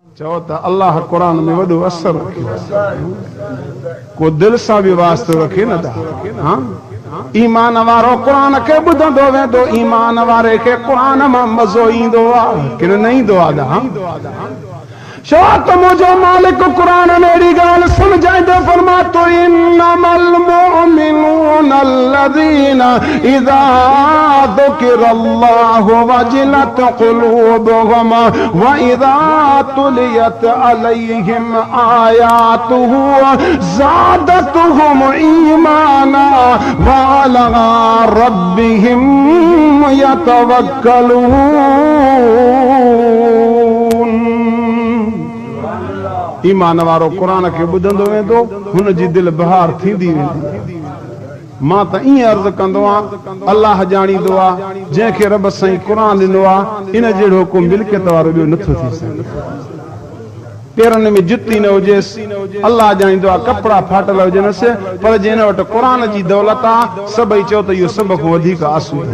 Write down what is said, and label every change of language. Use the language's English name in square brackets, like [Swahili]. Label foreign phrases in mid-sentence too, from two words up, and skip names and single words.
[Sindhi] चओ त अल्लाह कुरान में वॾो असर को दिल सां बि वास्तो रखे न था। हाँ ईमान वारो कुरान के ॿुधंदो वेंदो, ईमान वारे के कुरान मां मज़ो ईंदो आहे कि न ईंदो आहे? छो त मुंहिंजो मालिक कुरान में अहिड़ी ॻाल्हि सम्झाईंदो फरमातो [Arabic] إنما المؤمنون الذين إذا ذكر الله وجلت قلوبهم وإذا تليت عليهم آياته زادتهم إيمانا وعلى ربهم يتوكلون. [Sindhi] ईमान वारो कुरान के ॿुधंदो वेंदो, हुन जी दिल बहार थींदी वेंदी। मां त ईअं अर्ज़ कंदो आहियां, अल्लाह ॼाणींदो आहे जंहिंखे रब साईं कुरान ॾिनो आहे इन जहिड़ो को मिल्कियत वारो ॿियो नथो थी सघे। पेरनि में जुती न हुजेसि, अल्लाह ॼाणींदो आहे कपिड़ा फाटल हुजनिसि, पर जिन वटि कुरान जी दौलत आहे सभई चओ त इहो सभ खां वधीक आसूदो।